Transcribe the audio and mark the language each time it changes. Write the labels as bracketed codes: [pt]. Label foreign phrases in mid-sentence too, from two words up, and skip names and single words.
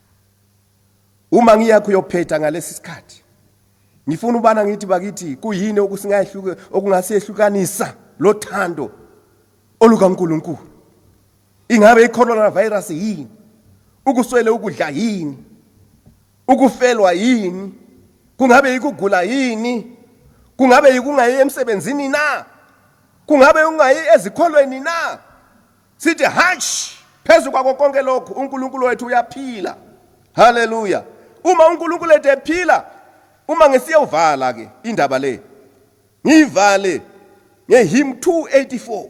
[zu] Uma ngiyakho uyophetha ngalesi sikhathi, ngifuna ubana ngithi bakithi kuyini okungasiyehlukanisa lothando olukaNkulunkulu. Ingabe i-coronavirus yini? Ukuswele ukudla yini? Ukufelwa yini? Kungabe ikugula yini? Kungabe ikungayi emsebenzini na? Kungabe ungayi ezikholweni na? Sithi hash, phezu kwako konke lokho uNkulunkulu wethu uyaphila. Haleluya. Uma uNkulunkulu wethu ephila, uma ngesiyovala ke indaba le, ngivale ngeHymn 284.